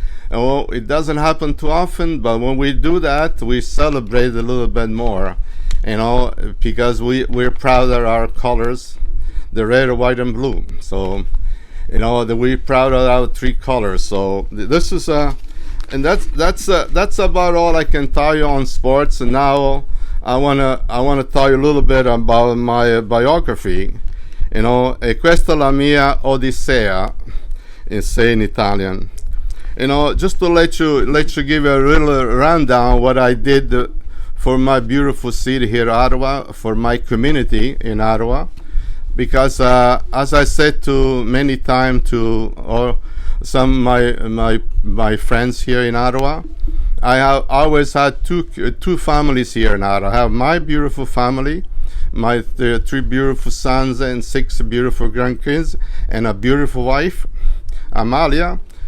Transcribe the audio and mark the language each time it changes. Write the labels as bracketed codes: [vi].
[en] Well, it doesn't happen too often, but when we do that, we celebrate a little bit more, because we're proud of our colors, the red, white, and blue. So, that we're proud of our three colors. So this is and that's about all I can tell you on sports. And now I wanna tell you a little bit about my biography. [it] Questa è la mia odissea, [en] say in Italian. Just to let you give a little rundown what I did for my beautiful city here, Ottawa, for my community in Ottawa, because as I said to many times to some of my friends here in Ottawa, I have always had two families here in Ottawa. I have my beautiful family, my three beautiful sons and 6 beautiful grandkids, and a beautiful wife, Amalia.